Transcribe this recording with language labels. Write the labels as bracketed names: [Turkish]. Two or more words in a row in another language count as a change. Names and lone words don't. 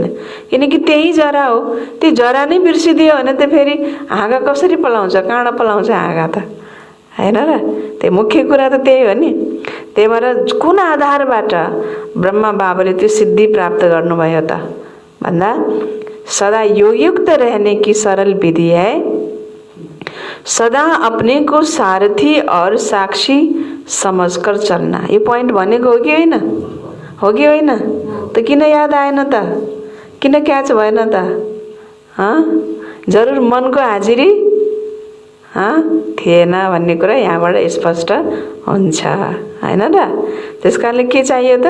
[Nepali] किनकि त्यही जरा हो। त्यो जरा नै बिर्सिदियो भने त फेरि हाँगा कसरी पलाउँछ, काँडा पलाउँछ हाँगा त, हैन र? त्यो मुख्य कुरा त त्यही हो नि। त्यही भएर कुन आधारबाट ब्रह्मा बाबाले त्यो सिद्धि प्राप्त गर्नुभयो त भन्दा [Hindi] सदा योगयुक्त रहने की सरल विधि है, सदा अपने को सारथी और साक्षी समझकर चलना। [Nepali] ये पॉइंट भनेको हो कि होइन? हो कि होइन? त किन याद आएन त? किन क्याच भएन त? जरुर मनको हाजिरी थिएन भन्ने कुरा यहाँबाट स्पष्ट हुन्छ, हैन र? त्यसकारणले के चाहियो त?